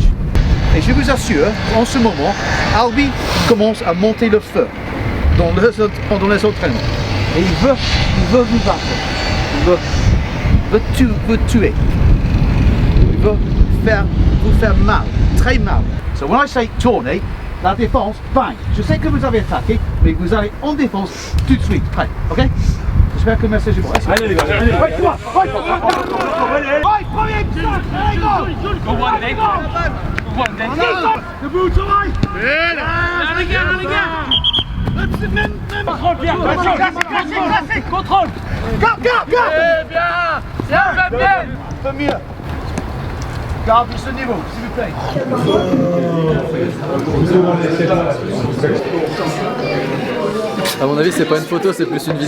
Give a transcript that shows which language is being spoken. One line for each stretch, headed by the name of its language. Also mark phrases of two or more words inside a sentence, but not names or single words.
French: Et je vous assure, en ce moment, Albi commence à monter le feu pendant les entraînements. Et il veut vous battre. Il veut vous tuer. Il veut vous faire mal, très mal.
English: So when I say tourner,
French: la défense,
English: bang.
French: Je sais que vous avez attaqué, mais vous allez en défense tout de suite. Prêt, ok? J'espère que le message est bon. Allez les gars, allez. Premier petit, allez go!
English: Go one, Dave. Go one, Dave.
French: Debout, travail! Les gars. Contrôle, Pierre. Classique. Contrôle. Garde! Bien. Un peu mieux. Garde ce niveau, s'il vous plaît. À mon avis, c'est pas une photo, c'est plus une vidéo.